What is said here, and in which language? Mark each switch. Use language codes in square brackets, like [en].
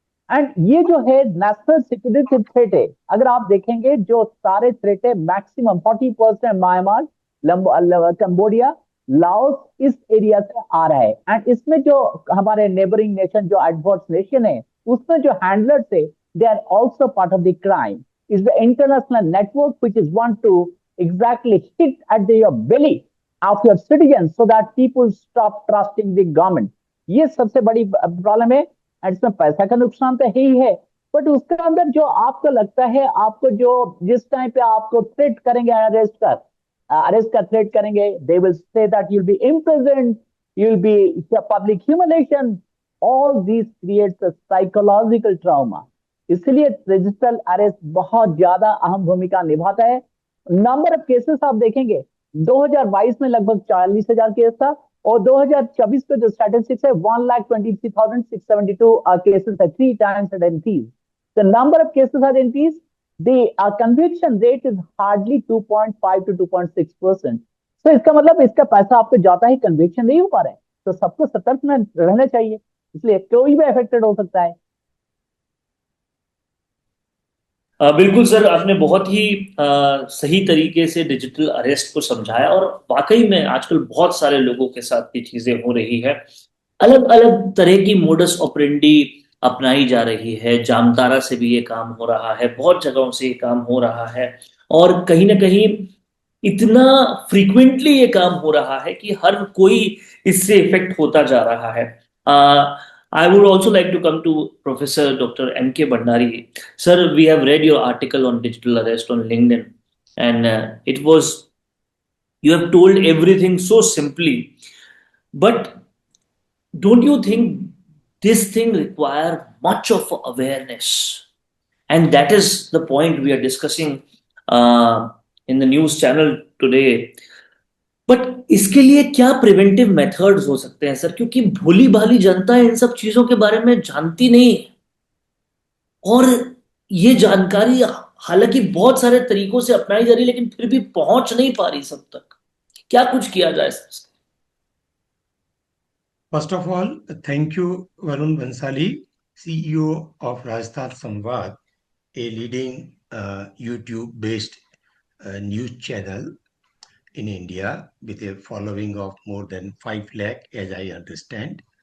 [hi] And ये जो है नेशनल सिक्योरिटी थ्रेट है. अगर आप देखेंगे जो सारे थ्रेट है, मैक्सिमम 40% म्यांमार, कंबोडिया, लाओस, इस एरिया से आ रहा है. एंड इसमें जो हमारे नेबरिंग नेशन, जो एडवर्स नेशन है, उसमें जो हैंडलर थे, [en] They are also part of the crime. Is the international network which is want to exactly hit at your belly of your citizens so that people stop trusting the government. [hi] ये सबसे बड़ी problem है. And इसमें पैसा का नुकसान तो ही है, बट उसके अंदर जो आपको लगता है, आपको जो जिस टाइम पे आपको थ्रेट करेंगे, अरेस्ट का थ्रेट करेंगे, [en] They will say that you will be imprisoned, you will be public humiliation. All these creates a psychological trauma. [hi] इसलिए डिजिटल अरेस्ट बहुत ज्यादा अहम भूमिका निभाता है. नंबर ऑफ केसेस आप देखेंगे, 2022 में लगभग 40,000 केस था और 2024 का जो स्टैटिस्टिक्स है 1,23,672 केसेस है, [en] 3 times it increased. The number of cases has increased. The conviction rate is hardly 2.5 to 2.6%. [hi] तो इसका मतलब इसका पैसा आपको जाता है, कन्विक्शन नहीं हो पा रहा है, तो सबको सतर्क में रहना चाहिए, इसलिए कोई भी अफेक्टेड हो सकता है। बिल्कुल सर, आपने बहुत ही सही तरीके से डिजिटल अरेस्ट को समझाया, और वाकई में आजकल बहुत सारे लोगों के साथ ये चीजें हो रही है। अलग अलग तरह की मोडस ऑपरेंडी अपनाई जा रही है। जामतारा से भी ये काम हो रहा है, बहुत जगहों से ये काम हो रहा है, और कहीं ना कहीं इतना फ्रीक्वेंटली ये काम हो रहा है कि हर कोई इससे इफेक्ट होता जा रहा है। [en] I would also like to come to Professor Dr. M.K. Bhandari. Sir, we have read your article on digital arrest on LinkedIn, and it was, you have told everything so simply. But don't you think this thing require much of awareness? And that is the point we are discussing uh, in the news channel today. [hi] But इसके लिए क्या preventive methods हो सकते हैं sir, क्योंकि भोली भाली जनता इन सब चीजों के बारे में जानती नहीं है, और ये जानकारी हालांकि बहुत सारे तरीकों से अपनाई जा रही है, लेकिन फिर भी पहुंच नहीं पा रही सब तक। क्या कुछ किया जाए sir? [en] First of all, thank you, Varun Bansali, CEO of Rajasthan Samvad, a leading YouTube-based news channel in India with a following of more than 5 lakh, as I understand.